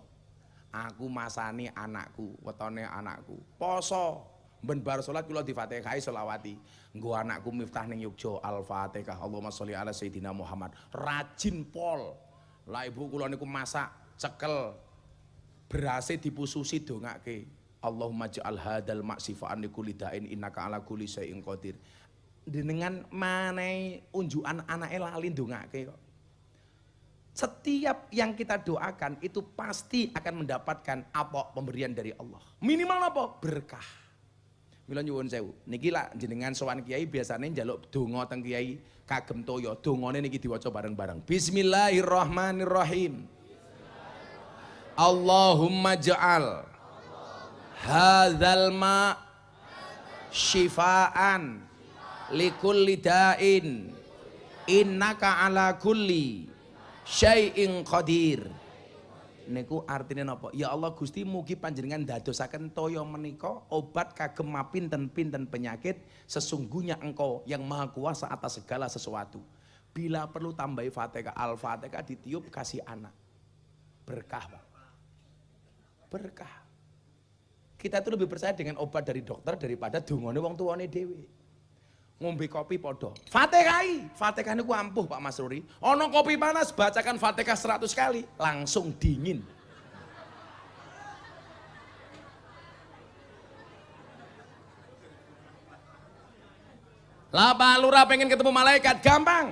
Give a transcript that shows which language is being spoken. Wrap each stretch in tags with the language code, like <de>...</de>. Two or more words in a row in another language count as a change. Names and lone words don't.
<jv>Aku masani anakku, wetone anakku. Poso. Ben bar salat kula di-Fatihai selawati. Nggo anakku Miftah ning Yogya Al-Fatihah.</jv> <ar>اللهم صل على سيدنا محمد.</ar> <jv>Rajin pol. Lah ibu kula niku masak, cekel. Berase dipususi dongake.</jv> <ar>اللهم اجعل هذا الماء شفاء لكل داء إنك على كل شيء قدير.</ar> <jv>Dengan manai unjukan anake lali ndongake kok.</jv> <id>Setiap yang kita doakan itu pasti akan mendapatkan apa pemberian dari Allah. Minimal apa?</id> <jv>Berkah. Mila nyuwun sewu. Niki lak jenengan sowan kiai biasanya njaluk donga teng kiai kagem toya. Dongane niki diwaca bareng-bareng.</jv> <ar>بسم الله الرحمن الرحيم. اللهم اجعل هذا الماء شفاء لكل داء إنك على كل شيء قدير.</ar> <jv>Niku artinya napa? Ya Allah Gusti mugi panjenengan dadosaken toya menika obat kagem mapinten-pinten penyakit.</jv> <id>Sesungguhnya Engkau yang maha kuasa atas segala sesuatu. Bila perlu tambahi Fatihah, Al-Fatihah ditiup kasih anak. Berkah, Pak. Berkah. Kita itu lebih percaya dengan obat dari dokter daripada</id> <jv>dongane wong tuane dhewe. Ngombe kopi podo. Fatihai, Fatihah niku ampuh Pak Masruri. Ono kopi panas bacakan Fatihah 100 kali langsung dingin. Lah Pak Lurah pengen ketemu malaikat gampang.</jv>